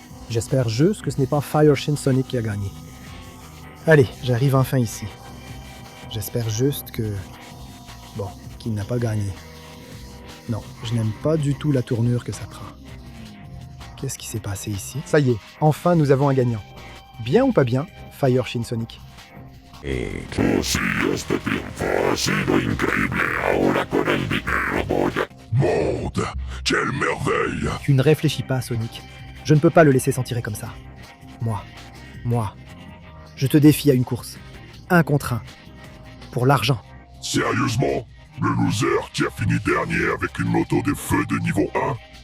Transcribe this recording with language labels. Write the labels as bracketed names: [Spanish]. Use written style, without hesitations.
[French] J'espère juste que ce n'est pas Fire Shinsonic qui a gagné. Allez, j'arrive enfin ici. J'espère juste que... Bon, qu'il n'a pas gagné. Non, je n'aime pas du tout la tournure que ça prend. Qu'est-ce qui s'est passé ici? Ça y est, enfin nous avons un gagnant. Bien ou pas bien, Fire Shinsonic? [Spanish] Oh, sí, este triunfo ha sido increíble. Ahora con el dinero voy a... [French] Monde, quelle merveille! Tu ne réfléchis pas, Sonic. Je ne peux pas le laisser s'en tirer comme ça. Moi, je te défie à une course. 1 contre 1. Pour l'argent. Sérieusement? Le loser qui a fini dernier avec une moto de feu de niveau 1?